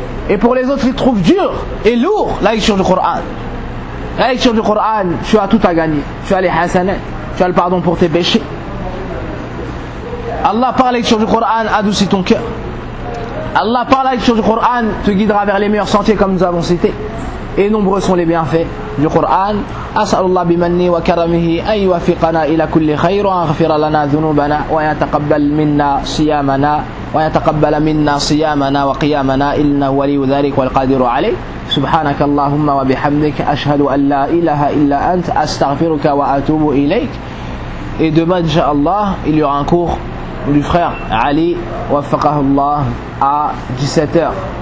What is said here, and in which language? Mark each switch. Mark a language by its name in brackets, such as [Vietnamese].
[French] Et pour les autres, ils trouvent dur et lourd la lecture du Coran. La lecture du Coran, tu as tout à gagner. Tu as les hasanat, tu as le pardon pour tes péchés. Allah par la lecture du Coran adoucit ton cœur. Allah par la lecture du Coran te guidera vers les meilleurs sentiers comme nous avons cité. Et nombreux sont les bienfaits du Coran. [Arabic] أسأل الله بمنه وكرمه أن يوفقنا إلى كل خير ويغفر لنا ذنوبنا ويتقبل منا صيامنا ويتقبل منا صيامنا وقيامنا إنه ولي ذلك والقادر عليه. سبحانك اللهم وبحمدك أشهد أن لا إله إلا أنت أستغفرك وأتوب إليك. [French] Et demain inshallah il y aura un cours du frère Ali [Arabic] وفقه الله [French] à 17h